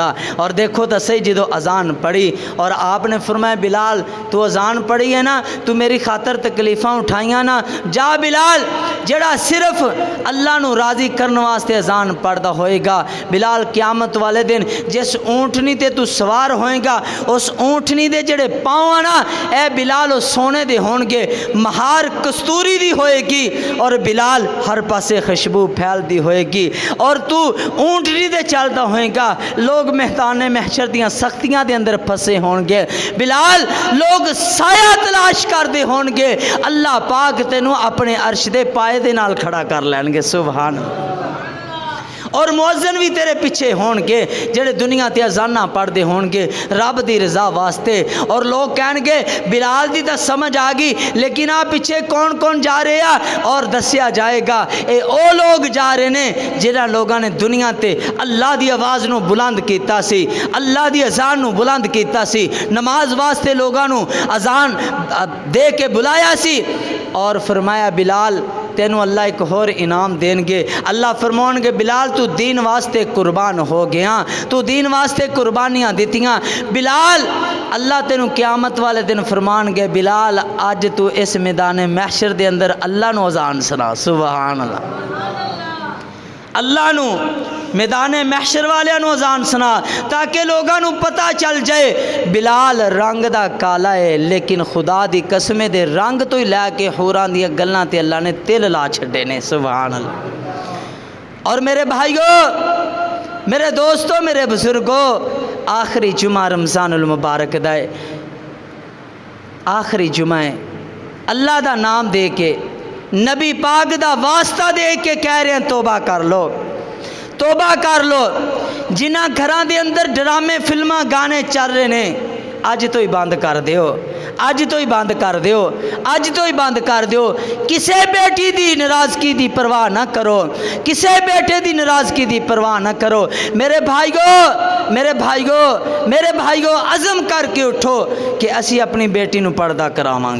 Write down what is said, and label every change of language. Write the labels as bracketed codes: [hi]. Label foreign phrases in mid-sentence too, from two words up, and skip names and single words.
[pa] اور دیکھو تو صحیح جدو اذان پڑھی اور آپ نے فرمایا بلال تو اذان پڑھی ہے نا، تو میری خاطر تکلیفاں اٹھائیاں نا، جا بلال جڑا صرف اللہ نو راضی کرنے واسطے اذان پڑھدا ہوئے گا، بلال قیامت والے دن جس اونٹنی تے تو سوار ہوئے گا اس اونٹنی دے جڑے پاؤں نا اے بلال وہ سونے دے ہون گے، مہار کستوری دی ہوئے گی، اور بلال ہر پاسے خوشبو پھیل دی ہوئے گی، اور تو اونٹنی دے چلدا ہوئے گا، لوگ میدان محشر دیاں سختیاں دے اندر پھسے ہون گے، بلال لوگ سایہ تلاش کر دے ہون گے، اللہ پاک تینوں اپنے عرش دے پائے دے نال کھڑا کر لین گے، [ar] سبحان اللہ۔ [pa] اور مؤذن بھی تیرے پیچھے ہون گے جڑے دنیا تے اذاناں پڑھ دے ہون گے رب دی رضا واسطے، اور لوگ کہن گے بلال دی تا سمجھ آ گئی لیکن آپ پیچھے کون کون جا رہے ہیں، اور دسیا جائے گا اے او لوگ جا رہے نے جنہاں لوگاں نے دنیا تے اللہ دی آواز نو بلند کیتا سی، اللہ دی اذان نو بلند کیتا سی، نماز واسطے لوگاں نو اذان دے کے بلایا سی، اور فرمایا بلال تینوں اللہ ایک اور انعام دین گے، اللہ فرمون گے بلال تو دین واسطے قربان ہو گیا، تو دین واسطے قربانیاں دیتیاں، بلال اللہ تینوں قیامت والے دن فرمان گے بلال اج تو اس میدان محشر دے اندر اللہ نو اذان سنا، [ar] سبحان اللہ، [pa] اللہ نو میدان محشر والے نو اذان سنا تاکہ لوگاں نو پتہ چل جائے بلال رنگ دا کالا ہے لیکن خدا دی قسم دے رنگ تو ہی لے کے حوراں دی گلاں تے اللہ نے تل لا چھڈے نے، [ar] سبحان اللہ۔ [pa] اور میرے بھائیو، میرے دوستو، میرے بزرگو، آخری جمعہ رمضان المبارک دا ہے، آخری جمعہ ہے، اللہ دا نام دے کے نبی پاک دا واسطہ دے کے کہہ رہے ہیں توبہ کر لو، توبہ کر لو، جنہاں گھراں دے اندر ڈرامے فلماں گانے چل رہے نے اج تو ہی بند کر دیو، اج تو ہی بند کر دیو، اج تو ہی بند کر دیو. [ur] کسی بیٹی کی ناراضگی کی پرواہ نہ کرو، کسی بیٹے کی ناراضگی کی پرواہ نہ کرو. میرے بھائیو، میرے بھائیو، میرے بھائیو، عزم کر کے اٹھو کہ [pa] اسی اپنی بیٹی نوں پردہ کراواں گے.